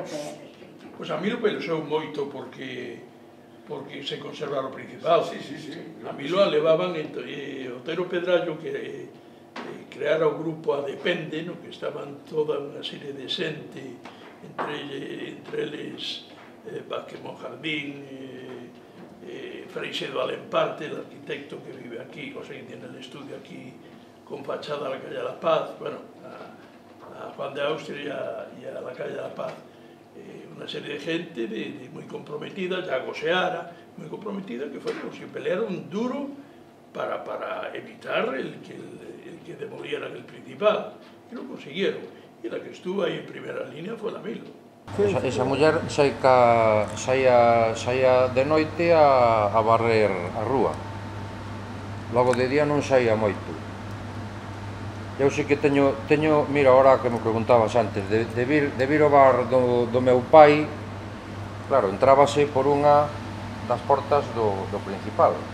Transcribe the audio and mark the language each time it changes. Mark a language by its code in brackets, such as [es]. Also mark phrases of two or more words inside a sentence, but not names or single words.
[gl] Pois a Milo pelexou moito porque se conserva o principal. A Milo a levaban Otero Pedrallo que creara o grupo Adepende, no que estaban toda unha serie de xente, entre eles Vázquez Monjardín, Freixedo Alemparte, [es] el arquitecto que vive aquí, o sea, que tiene el estudio aquí con fachada a la calle de la Paz, bueno, a Juan de Austria y a la calle de la Paz. Una serie de gente muy comprometida, Yago Seara, muy comprometida, que fueron, se pelearon duro para evitar el que demolieran el Principal, y lo consiguieron. Y la que estuvo ahí en primera línea fue la Milo. [gl] Esa muller saía de noite a barrer a rúa. Logo de día non saía moito. Eu sei que teño, mira, ahora que me preguntabas antes, de vir ao bar do meu pai, claro, entrábase por unha das portas do Principal.